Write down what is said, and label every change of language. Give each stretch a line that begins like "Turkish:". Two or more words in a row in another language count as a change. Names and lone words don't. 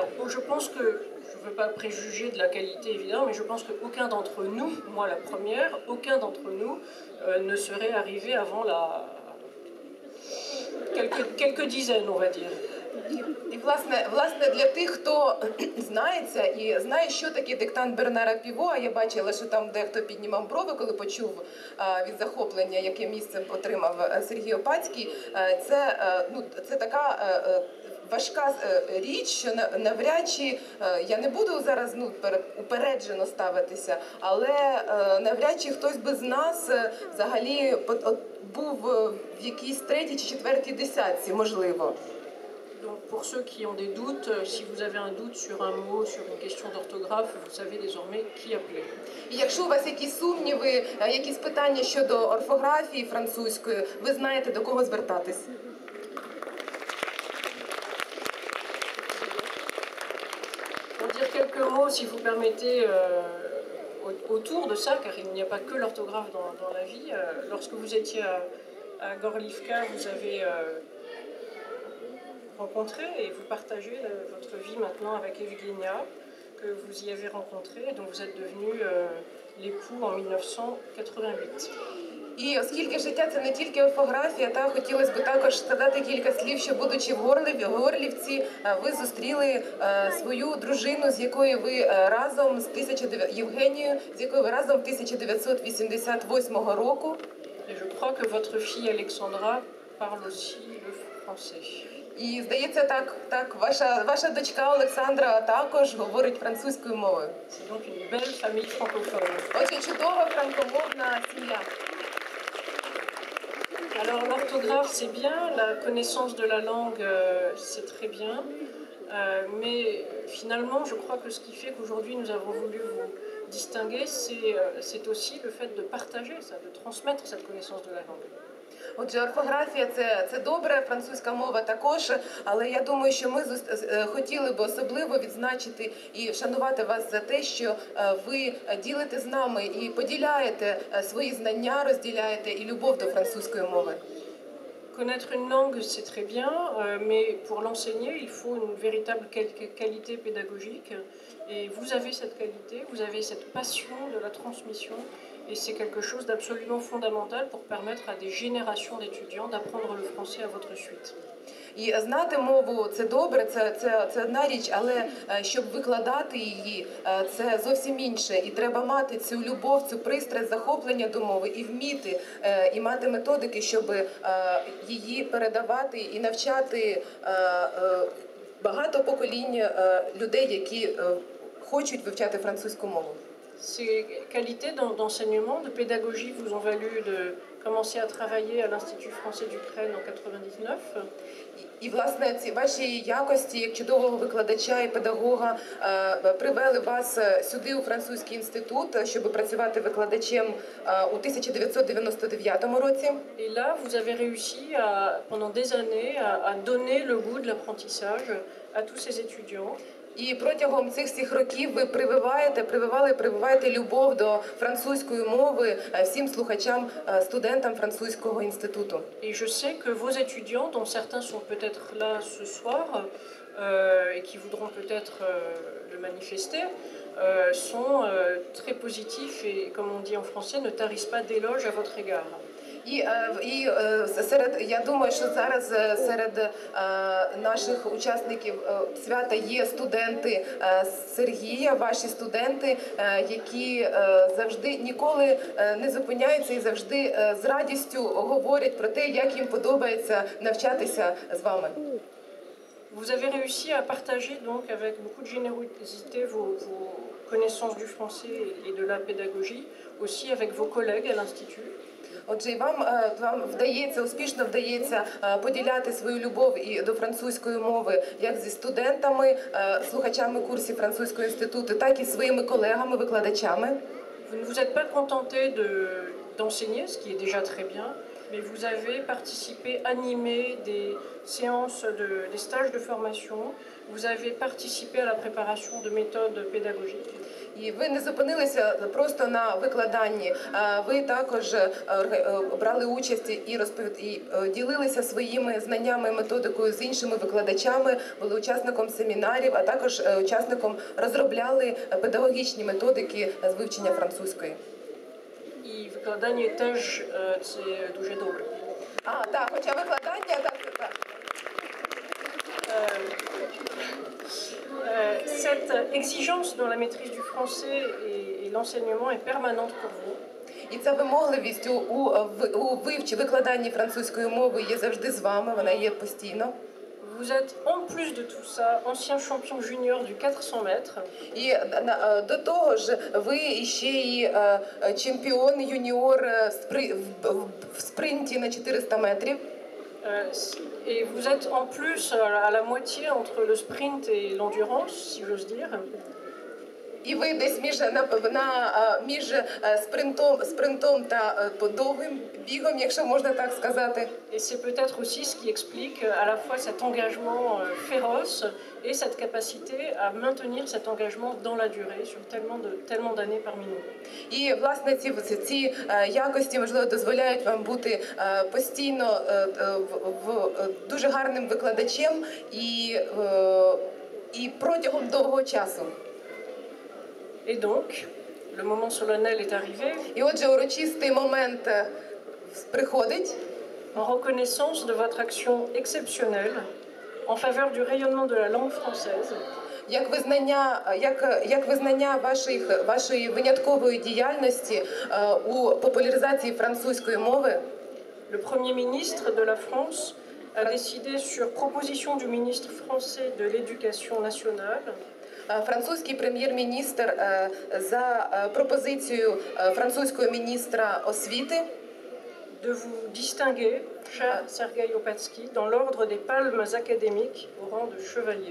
French: Je pense que, je ne veux pas préjuger de la qualité évidemment, mais je pense qu'aucun d'entre nous, moi la première, aucun d'entre nous ne serait arrivé avant quelques dizaines, on va dire.
Ukrainian: І, власне, для тих, хто знається і знає, що таке диктант Бернара Піво, а я бачила, що там дехто піднімав брови, коли почув від захоплення, яке місце отримав Сергій Опацький, це така важка річ, що навряд чи, я не буду зараз упереджено ставитися, але навряд чи хтось би з нас взагалі був в якійсь 3-й чи 4-й десятці, можливо.
French: Donc pour ceux qui ont des doutes, si vous avez un doute sur un mot, sur une question d'orthographe, vous savez désormais qui appeler.
Ukrainian: І якщо у вас якісь сумніви, якісь питання щодо орфографії французької, ви знаєте, до кого звертатись.
French: Pour dire quelques mots, si vous permettez, autour de ça, car il n'y a pas que l'orthographe dans la vie. Lorsque vous étiez à Gorlivka, vous avez rencontré et vous partagez votre vie maintenant avec Evgenia, que vous y avez rencontré, dont vous êtes devenu l'époux en 1988.
Ukrainian: І оскільки життя – це не тільки орфографія, хотілося б також сказати кілька слів, що будучи в Горлівці, ви зустріли свою дружину, з якою ви разом, Євгенію, з якою ви разом 1988 року.
French: Et je crois que votre fille Alexandra parle aussi le français.
Ukrainian: І, здається, так, ваша дочка Олександра також говорить французькою мовою.
French: C'est donc une belle famille francophone.
Ukrainian: Отже, чудова франкомовна сім'я.
French: Alors l'orthographe c'est bien, la connaissance de la langue c'est très bien, mais finalement je crois que ce qui fait qu'aujourd'hui nous avons voulu vous distinguer, c'est aussi le fait de partager ça, de transmettre cette connaissance de la langue.
Ukrainian: Отже, орфографія – це добре, французька мова також, але я думаю, що ми хотіли б особливо відзначити і вшанувати вас за те, що ви ділите з нами і поділяєте свої знання, розділяєте і любов до французької мови.
French: Connaître une langue, c'est très bien, mais pour l'enseigner, il faut une véritable qualité pédagogique. Et vous avez cette qualité, vous avez cette passion de la transmission. Et c'est quelque chose d'absolument fondamental pour permettre à des générations d'étudiants d'apprendre le français à votre suite.
Ukrainian: І знати мову – це добре, це одна річ, але щоб викладати її – це зовсім інше. І треба мати цю любов, цю пристрасть, захоплення до мови і вміти, і мати методики, щоб її передавати і навчати багато поколінь людей, які хочуть вивчати французьку мову.
French: Ces qualités d'enseignement, de pédagogie vous ont valu de commencé à travailler à l'Institut français d'Ukraine en 99.
Ukrainian: І, власне, ці ваші якості як чудового викладача і педагога привели вас сюди, у французький інститут, щоб працювати викладачем у 1999 році.
French: Et là, vous avez réussi pendant des années à donner le goût de l'apprentissage à tous ces étudiants.
Ukrainian: І протягом цих всіх років ви прививаєте любов до французької мови всім слухачам, студентам французького інституту.
French: Et je sais que vos étudiants, dont certains sont peut-être là ce soir et qui voudront peut-être le manifester, sont très positifs et, comme on dit en français, ne tarissent pas d'éloges à votre égard.
Ukrainian: Я думаю, що зараз серед наших учасників свята є студенти Сергія, ваші студенти, які завжди ніколи не зупиняються і завжди з радістю говорять про те, як їм подобається навчатися з вами.
French: Vous avez réussi à partager donc avec beaucoup de générosité vos connaissances du français et de la pédagogie, aussi avec vos collègues à l'Institut.
Ukrainian: Отже, вам успішно вдається поділяти свою любов і до французької мови як зі студентами, слухачами курсів французького інституту, так і своїми колегами, викладачами.
French: Vous ne vous êtes pas contenté d'enseigner, ce qui est déjà très bien, mais vous avez participé, animé des séances, des stages de formation, vous avez participé à la préparation de méthodes pédagogiques.
Ukrainian: І ви не зупинилися просто на викладанні, ви також брали участь і ділилися своїми знаннями і методикою з іншими викладачами, були учасником семінарів, а також розробляли педагогічні методики з вивчення французької. І викладання теж це дуже добре. Так, хоча викладання, так.
French: Cette exigence dans la maîtrise du français et l'enseignement est permanente pour vous.
Ukrainian: І ця вимогливість у викладанні французької мови є завжди з вами, вона є постійно.
French: Vous êtes en plus de tout ça ancien champion junior du 400 mètres.
Ukrainian: І до того ж, ви ще і чемпіон юніор в спринті на 400 метрів.
French: Et vous êtes en plus à la moitié entre le sprint et l'endurance, si j'ose dire.
Ukrainian: І ви десь між спринтом та довгим бігом, якщо можна так сказати.
French: Et c'est peut-être aussi ce qui explique à la fois cet engagement féroce et cette capacité à maintenir cet engagement dans la durée sur tellement d'années parmi nous.
Ukrainian: І, власне, ці якості, можливо, дозволяють вам бути постійно дуже гарним викладачем і протягом довгого часу.
French: Et donc, le moment solennel est arrivé.
Ukrainian: І отже, урочистий момент приходить.
French: En reconnaissance de votre action exceptionnelle en faveur du rayonnement de la langue française.
Ukrainian: Як визнання вашої виняткової діяльності у популяризації французької мови.
French: Le Premier ministre de la France a décidé sur proposition du ministre français de l'Éducation nationale.
Ukrainian: Французький прем'єр-міністр за пропозицією французького міністра освіти
French: de vous distinguer, cher Sergueï Opatsky, dans l'ordre des palmes académiques au rang de chevalier.